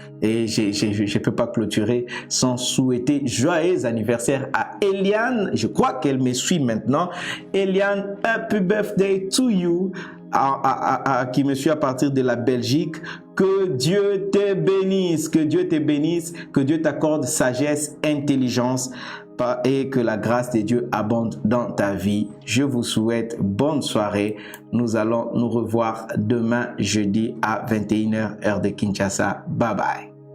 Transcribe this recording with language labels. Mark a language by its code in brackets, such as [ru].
[fr] Et je ne peux pas clôturer sans souhaiter joyeux anniversaire à Eliane. Je crois qu'elle me suit maintenant. [en] Eliane, happy birthday to you. [fr] Qui me suit à partir de la Belgique. Que Dieu te bénisse, que Dieu te bénisse, que Dieu t'accorde sagesse, intelligence et que la grâce de Dieu abonde dans ta vie. Je vous souhaite bonne soirée. Nous allons nous revoir demain jeudi à 21h heure de Kinshasa. Bye bye.